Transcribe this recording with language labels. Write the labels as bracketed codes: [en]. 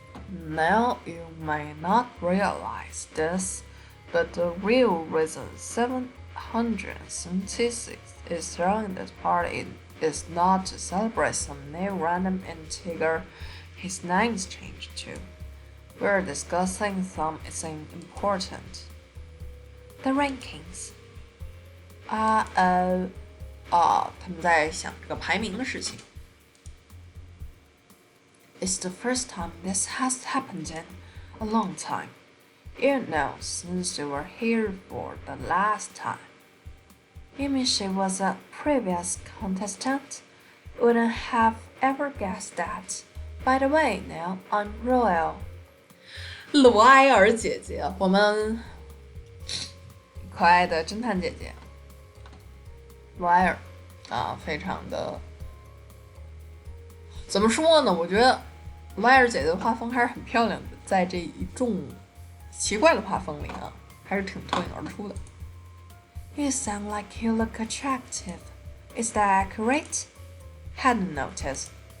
[en] Now, you may not realize this, but the real reason 776 is throwing this party is not to celebrate some new random integer his name's changed to. We're discussing something important. The rankings. [zh] 他们在想这个排名的事情。 [en] It's the first time this has happened in a long time. You know, since you were here for the last time. You mean she was a previous contestant? Wouldn't have ever guessed that. By the way, now I'm Royal. [zh] 罗埃尔姐姐，我们可爱的侦探姐姐。罗埃尔非常的怎么说呢？我觉得罗埃尔姐姐的画风还是很漂亮的，在这一众奇怪的画风里还是挺脱颖而出的。 [en] You sound like you look attractive. Is that accurate? Hadn't noticed.